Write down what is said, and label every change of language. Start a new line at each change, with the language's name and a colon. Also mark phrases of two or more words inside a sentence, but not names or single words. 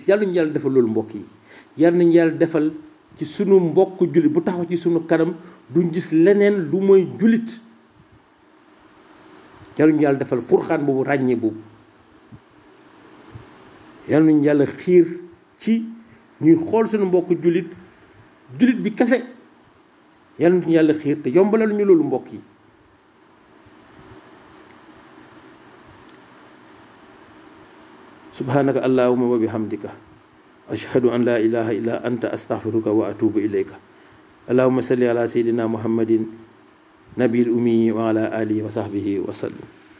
Wolof: yàlla nañu yàlla defal loolu mbokk yi. yàlla nañu yàlla defal ci sunu mbokk jullit bu taxaw ci sunu kanam duñ gis leneen lu mooy jullit. yàlla nañu yàlla defal furxaan boobu, ràññee boobu. yàlla nañu yàlla xiir ci ñuy xool sunu mbokk jullit bi kese. yàlla nañu yàlla xiir te yombalal ñu loolu mbokk yi.
Arabic: سبحانك اللهم وبحمدك أشهد أن لا إله إلا أنت أستغفرك وأتوب إليك. اللهم صل على سيدنا محمد النبي الأمي وعلى آله وصحبه وسلم.